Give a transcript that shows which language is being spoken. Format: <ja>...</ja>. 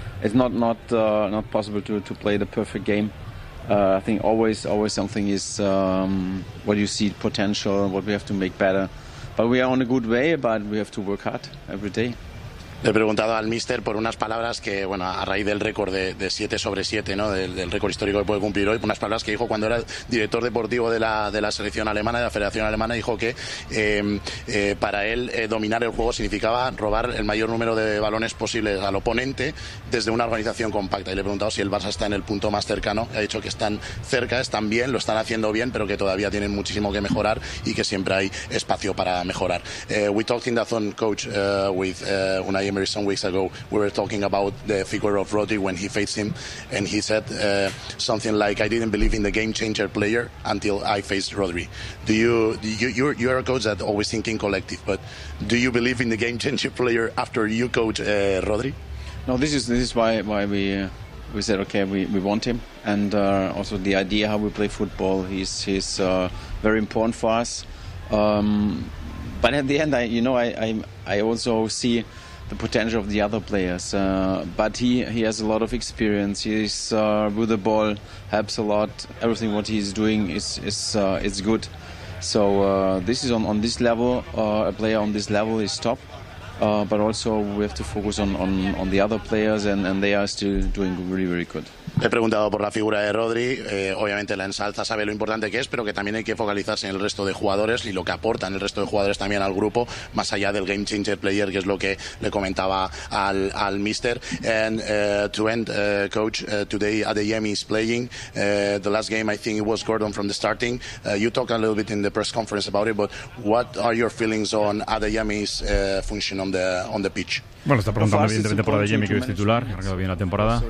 <en>It's not possible to play the perfect game. I think always something is what you see potential, what we have to make better. But we are on a good way, but we have to work hard every day.</en> <es>Le he preguntado al míster por unas palabras que, bueno, a raíz del récord de 7 sobre 7, ¿no? Del récord histórico que puede cumplir hoy, unas palabras que dijo cuando era director deportivo de la selección alemana, de la Federación Alemana, dijo que para él dominar el juego significaba robar el mayor número de balones posibles al oponente desde una organización compacta. Y le he preguntado si el Barça está en el punto más cercano. Ha dicho que están cerca, están bien, lo están haciendo bien, pero que todavía tienen muchísimo que mejorar y que siempre hay espacio para mejorar.</es> <en>We talked in the zone, coach, with una Emery some weeks ago, we were talking about the figure of Rodri when he faced him, and he said something like, I didn't believe in the game changer player until I faced Rodri. You're a coach that always thinking collective, but do you believe in the game changer player after you coach Rodri? No, this is why we said okay, we want him, and also the idea how we play football, he's very important for us, but at the end I also see the potential of the other players, but he has a lot of experience. He's with the ball, helps a lot. Everything what he's doing is good. So this is on this level, a player on this level is top. But also we have to focus on the other players and they are still doing really, really good.</en> <es>He preguntado por la figura de Rodri, obviamente la ensalza, sabe lo importante que es, pero que también hay que focalizarse en el resto de jugadores y lo que aportan el resto de jugadores también al grupo, más allá del</es> <en>game changer player,</en> <es>que es lo que le comentaba al míster.</es> <en>And to end, coach, today Adeyemi is playing. The last game I think it was Gordon from the starting. You talked a little bit in the press conference about it, but what are your feelings on Adeyemi's function on the pitch?</en> <es>Bueno, está preguntando evidentemente por Adeyemi, que es titular, ha quedado bien la temporada.</es>